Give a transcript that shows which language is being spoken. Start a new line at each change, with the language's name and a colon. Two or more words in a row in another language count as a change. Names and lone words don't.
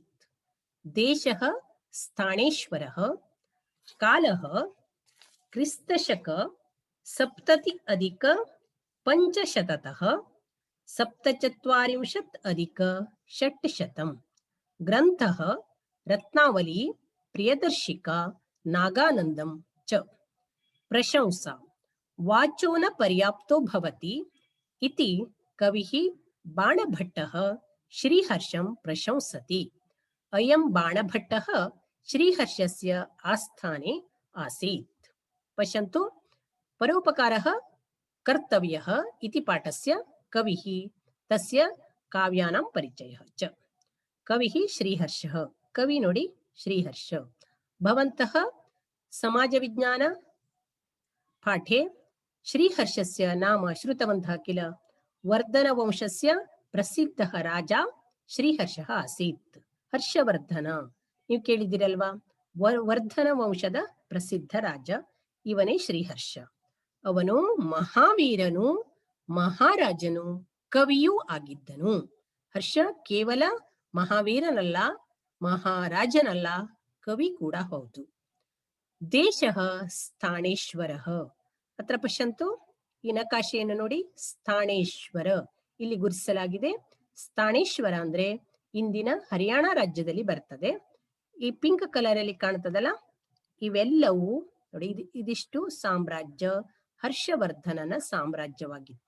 Sanskrit: ದೇಶಃ ಸ್ಥಾಣೇಶ್ವರಃ. ಕಾಲಃ ಕ್ರಿಸ್ತಶಕ 70+500 47+600. ಗ್ರಂಥಃ ರತ್ನಾವಲಿ ಪ್ರಿಯದರ್ಶಿಕಾ ನಾಗಾನಂದಂ ಚ. ಪ್ರಶಂಸಾ ವಾಚೋ ನ ಪರ್ಯಾಪ್ತೋ ಭವತಿ ಇತಿ ಕವಿಃ ಬಾಣಭಟ್ಟಃ ಶ್ರೀಹರ್ಷಂ ಪ್ರಶಂಸತಿ. ಅಯಂ ಬಾಣಭಟ್ಟಃ ಶ್ರೀಹರ್ಷಸ್ಯ ಆಸ್ಥಾನೆ ಆಸೀತ್. ಪಶ್ಯಂತು, ಪರೋಪಕಾರಃ ಕರ್ತವ್ಯಃ ಇತಿ ಪಾಠಸ್ಯ ಕವಿಃ ತಸ್ಯ ಕಾವ್ಯಾನಾಂ ಪರಿಚಯಃ ಚ. ಕವಿಃ ಶ್ರೀಹರ್ಷಃ.
Kannada: ಕವಿ ನೋಡಿ ಶ್ರೀಹರ್ಷ.
Sanskrit: ಭವಂತಃ ಸಮಾಜ ವಿಜ್ಞಾನ ಪಾಠೆ ಶ್ರೀಹರ್ಷಸ್ಯ ನಾಮ ಶ್ರುತವಂತಃ किल? ವರ್ಧನ ವಂಶಸ್ಯ ಪ್ರಸಿದ್ಧಃ ರಾಜ ಶ್ರೀಹರ್ಷಃ ಆಸೀತ್.
Kannada: ಹರ್ಷವರ್ಧನ ನೀವು ಕೇಳಿದಿರಲ್ವಾ? ವರ್ಧನ ವಂಶದ ಪ್ರಸಿದ್ಧ ರಾಜ ಇವನೇ ಶ್ರೀಹರ್ಷ. ಅವನು ಮಹಾವೀರನು, ಮಹಾರಾಜನು, ಕವಿಯೂ ಆಗಿದ್ದನು. ಹರ್ಷ ಕೇವಲ ಮಹಾವೀರನಲ್ಲ, ಮಹಾರಾಜನಲ್ಲ, ಕವಿ ಕೂಡ ಹೌದು.
Sanskrit: ದೇಶಃ ಸ್ಥಾಣೇಶ್ವರಃ. ಅತ್ರ ಪಶ್ಯಂತು,
Kannada: ಈ ನಕಾಶೆಯನ್ನು ನೋಡಿ. ಸ್ಥಾಣೇಶ್ವರ ಇಲ್ಲಿ ಗುರುತಿಸಲಾಗಿದೆ. ಸ್ಥಾಣೇಶ್ವರ ಅಂದ್ರೆ ಇಂದಿನ ಹರಿಯಾಣ ರಾಜ್ಯದಲ್ಲಿ ಬರ್ತದೆ. ಈ
English: pink colour
Kannada: ಅಲ್ಲಿ ಕಾಣ್ತದಲ್ಲ, ಇವೆಲ್ಲವೂ ನೋಡಿ, ಇದಿಷ್ಟು ಸಾಮ್ರಾಜ್ಯ ಹರ್ಷವರ್ಧನನ ಸಾಮ್ರಾಜ್ಯವಾಗಿತ್ತು.